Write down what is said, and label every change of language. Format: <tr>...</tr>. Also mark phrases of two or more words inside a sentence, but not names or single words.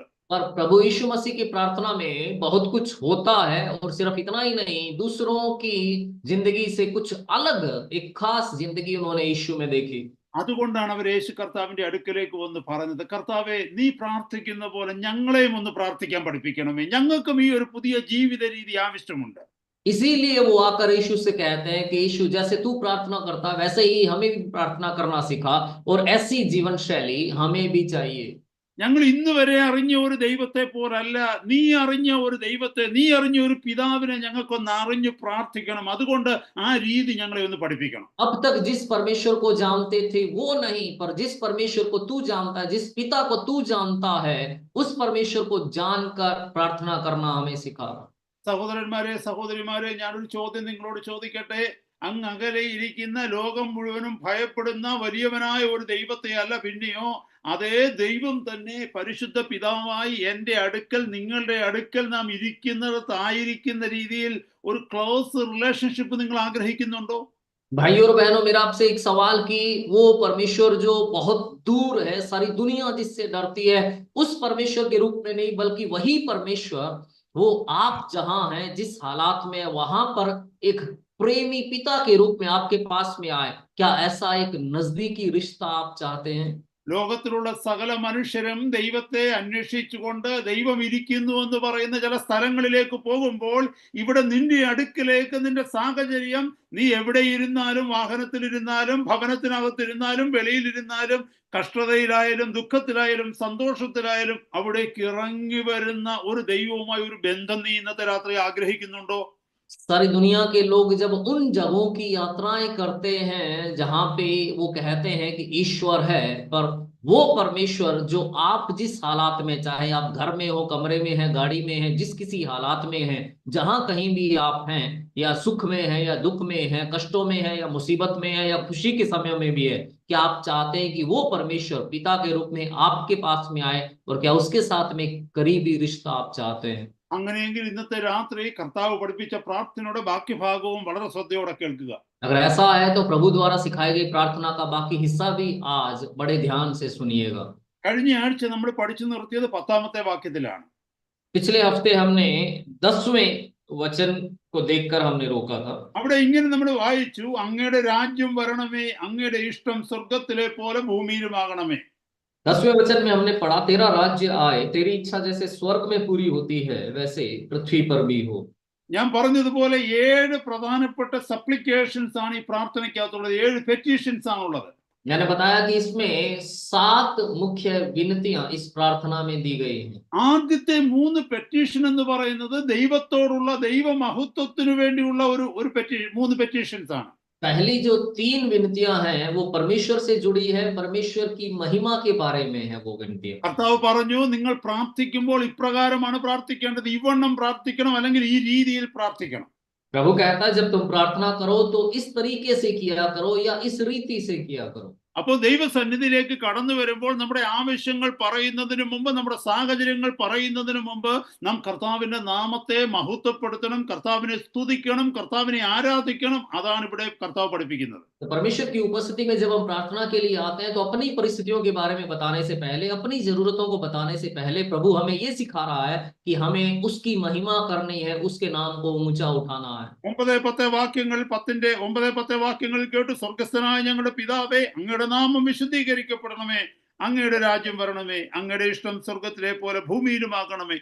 <hi>पर प्रभु यीशु मसीह की प्रार्थना में बहुत कुछ होता है, और सिर्फ इतना ही नहीं, दूसरों की जिंदगी से कुछ अलग एक खास जिंदगी उन्होंने यीशु में देखी।</hi> <ml>അതുകൊണ്ടാണ് അവർ യേശു കർത്താവിന്റെ അടുക്കലേക്ക് വന്ന് പറഞ്ഞത്, കർത്താവെ, നീ പ്രാർത്ഥിക്കുന്ന പോലെ ഞങ്ങളെയും ഒന്ന് പ്രാർത്ഥിക്കാൻ പഠിപ്പിക്കണമേ, ഞങ്ങൾക്കും ഈ ഒരു പുതിയ ജീവിത രീതി ആവശ്യമുണ്ട്.</ml> <hi>इसीलिए वो आकर यीशु से कहते हैं कि यीशु, जैसे तू प्रार्थना करता वैसे ही हमें भी प्रार्थना करना सिखा, और ऐसी जीवन शैली हमें भी चाहिए।</hi> <ml>ഞങ്ങൾ ഇന്ന് വരെ അറിഞ്ഞ ഒരു ദൈവത്തെ പോലല്ല, നീ അറിഞ്ഞ ഒരു ദൈവത്തെ, നീ അറിഞ്ഞ ഒരു പിതാവിനെ ഞങ്ങൾക്കൊന്ന് അറിഞ്ഞു പ്രാർത്ഥിക്കണം. അതുകൊണ്ട് ആ രീതി ഞങ്ങളെ ഒന്ന് പഠിപ്പിക്കണം.</ml> <hi>अब तक जिस परमेश्वर को जानते थे वो नहीं, पर जिस परमेश्वर को तू जानता है, जिस पिता को तू जानता है, उस परमेश्वर को जानकर प्रार्थना करना हमें सिखा।</hi> <ml>സഹോദരന്മാരെ, സഹോദരിമാരെ, ഞാനൊരു ചോദ്യം നിങ്ങളോട് ചോദിക്കട്ടെ. അങ്ങ് അകലെ ഇരിക്കുന്ന ലോകം മുഴുവനും ഭയപ്പെടുന്ന വലിയവനായ ഒരു ദൈവത്തെ അല്ല, പിന്നെയോ അതേ ദൈവം തന്നെ പരിശുദ്ധ പിതാവായി എൻ്റെ അടുക്കൽ, നിങ്ങളുടെ അടുക്കൽ നാം ഇരിക്കുന്നിടത്തായിരിക്കുന്ന രീതിയിൽ ഒരു</ml> <en>close relationship</en> <ml>നിങ്ങൾ ആഗ്രഹിക്കുന്നുണ്ടോ?</ml> <hi>भाइयों और बहनों, मेरा आपसे एक सवाल कि वो परमेश्वर जो बहुत दूर है, सारी दुनिया जिससे डरती है, उस परमेश्वर के रूप में नहीं, बल्कि वही परमेश्वर वो आप जहां हैं, जिस हालात में वहां पर एक प्रेमी पिता के रूप में आपके पास में आए, क्या ऐसा एक नजदीकी रिश्ता आप चाहते हैं?</hi> <ml>ലോകത്തിലുള്ള സകല മനുഷ്യരും ദൈവത്തെ അന്വേഷിച്ചുകൊണ്ട് ദൈവം ഇരിക്കുന്നു എന്ന് പറയുന്ന ചില സ്ഥലങ്ങളിലേക്ക് പോകുമ്പോൾ, ഇവിടെ നിന്റെ അടുക്കിലേക്ക് നിന്റെ സാഹചര്യം, നീ എവിടെ ഇരുന്നാലും, വാഹനത്തിലിരുന്നാലും, ഭവനത്തിനകത്തിരുന്നാലും, വെളിയിലിരുന്നാലും, കഷ്ടതയിലായാലും ദുഃഖത്തിലായാലും സന്തോഷത്തിലായാലും അവിടേക്ക് ഇറങ്ങി വരുന്ന ഒരു ദൈവവുമായി ഒരു ബന്ധം നീ ഇന്നത്തെ രാത്രി ആഗ്രഹിക്കുന്നുണ്ടോ?</ml> <hi>सारी दुनिया के लोग जब उन जगहों की यात्राएं करते हैं जहां पे वो कहते हैं कि ईश्वर है, पर वो परमेश्वर जो आप जिस हालात में, चाहे आप घर में हो, कमरे में हैं, गाड़ी में हैं, जिस किसी हालात में हैं, जहां कहीं भी आप हैं, या सुख में हैं या दुख में हैं, कष्टों में हैं या मुसीबत में हैं या खुशी के समय में भी है, क्या आप चाहते हैं कि वो परमेश्वर पिता के रूप में आपके पास में आए, और क्या उसके साथ में करीबी रिश्ता आप चाहते हैं?</hi> <ml>അങ്ങനെയെങ്കിൽ ഇന്നത്തെ രാത്രി കർത്താവ് പഠിപ്പിച്ച പ്രാർത്ഥനയുടെ ബാക്കി ഭാഗവും വളരെ ശ്രദ്ധയോടെ കേൾക്കുക.</ml> <hi>अगर ऐसा है तो प्रभु द्वारा सिखाई गई प्रार्थना का बाकी हिस्सा भी आज बड़े ध्यान से सुनिएगा।</hi> <ml>കഴിഞ്ഞ ആഴ്ച നമ്മൾ പഠിച്ചു നിർത്തിയത് 10ാമത്തെ വാക്യത്തിലാണ്.</ml> <hi>पिछले हफ्ते हमने 10वें वचन को देखकर हमने रोका था।</hi> <ml>അവിടെ ഇങ്ങനെ നമ്മൾ വായിച്ചു, അങ്ങയുടെ രാജ്യം വരണമേ, അങ്ങയുടെ ഇഷ്ടം സ്വർഗത്തിലെ പോലെ ഭൂമിയിലുമാകണമേ.</ml> <hi>10वें वचन में हमने पढ़ा, तेरा राज्य आए, तेरी इच्छा जैसे स्वर्ग में पूरी होती है वैसे पृथ्वी पर भी हो।</hi> <ml>ഞാൻ പറഞ്ഞതുപോലെ 7 പ്രധാനപ്പെട്ട സപ്ലിക്കേഷൻസ് ആണ് ഈ പ്രാർത്ഥനയ്ക്കകത്തുള്ളത്. 7 പെറ്റീഷൻസ് ആണുള്ളത്.</ml> <hi>मैंने बताया कि इसमें 7 मुख्य विनतियां इस प्रार्थना में दी गई हैं।</hi> <ml>ആദ്യത്തെ 3 പെറ്റീഷൻ എന്ന് പറയുന്നത് ദൈവത്തോടുള്ള ദൈവമഹത്വത്തിനു വേണ്ടിയുള്ള ഒരു 3 പെറ്റീഷൻസ് ആണ്.</ml> <hi>पहली जो 3 विनतियां हैं वो परमेश्वर से जुड़ी है, परमेश्वर की महिमा के बारे में है वो विनतियां।</hi> <ml>കർത്താവ് പറഞ്ഞു, നിങ്ങൾ പ്രാർത്ഥിക്കുമ്പോൾ ഇപ്രകാരമാണ് പ്രാർത്ഥിക്കേണ്ടത്, ഇവണ്ണം പ്രാർത്ഥിക്കണം, അല്ലെങ്കിൽ ഈ രീതിയിൽ പ്രാർത്ഥിക്കണം.</ml> <hi>प्रभु कहता है जब तुम प्रार्थना करो तो इस तरीके से किया करो या इस रीति से किया करो।</hi> <ml>അപ്പോൾ ദൈവസന്നിധിയിലേക്ക് കടന്നു വരുമ്പോൾ നമ്മുടെ ആവശ്യങ്ങൾ പറയുന്നതിന് മുമ്പ്, നമ്മുടെ സാഹചര്യങ്ങൾ പറയുന്നതിന് മുമ്പ് നാം കർത്താവിന്റെ നാമത്തെ മഹത്വപ്പെടുത്തണം, കർത്താവിനെ സ്തുതിക്കണം, കർത്താവിനെ ആരാധിക്കണം. അതാണ് ഇവിടെ കർത്താവ് പഠിപ്പിക്കുന്നത്.</ml> <hi>तो परमेश्वर की उपस्थिति में जब हम प्रार्थना के लिए आते हैं तो अपनी परिस्थितियों के बारे में बताने से पहले, अपनी जरूरतों को बताने से पहले प्रभु हमें ये सिखा रहा है कि हमें उसकी महिमा करनी है, उसके नाम को ऊंचा उठाना है।</hi> <ml>9-10 വാക്യങ്ങൾ 9-10 വാക്യങ്ങൾ കേട്ട്, സ്വർഗസ്ഥനായ ഞങ്ങളുടെ പിതാവേ, അങ്ങയുടെ നാമം വിശുദ്ധീകരിക്കപ്പെടണമേ, അങ്ങയുടെ രാജ്യം വരണമേ, അങ്ങയുടെ ഇഷ്ടം സ്വർഗത്തിലെ പോലെ ഭൂമിയിലുമാകണമേ.</ml>